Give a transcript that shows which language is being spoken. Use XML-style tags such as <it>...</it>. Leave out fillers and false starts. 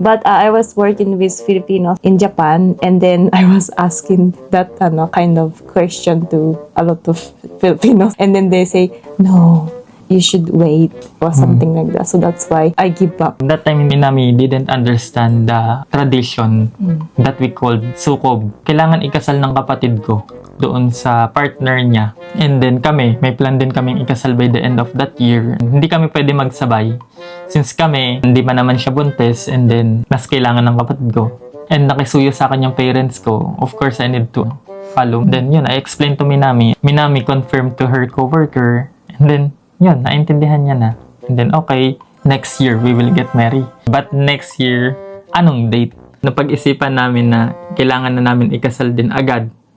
<en>But I was working with Filipinos in Japan, and then I was asking that kind of question to a lot of Filipinos. And then they say, no, you should wait or something like that. So that's why I give up. That time, Minami didn't understand the tradition that we called sukob.</en> <tl>Kailangan ikasal ng kapatid ko doon sa partner niya.</tl> <en>And then kami,</en> <tl>may plan din kaming ikasal</tl> <en>by the end of that year.</en> <tl>Hindi kami pwede magsabay. Since kami, hindi pa naman siya buntis, and then mas kailangan ng kapatid ko. And nakisuyo sa akin yung parents ko.</tl> <en>Of course, I need to follow. Then yun, I explained to Minami. Minami confirmed to her coworker. And then, yun,</en> <tl>naintindihan niya na.</tl> <en>And then, okay, next year, we will get married. But next year,</en> <tl>anong date? Napag-isipan namin na kailangan na namin ikasal din agad.</tl>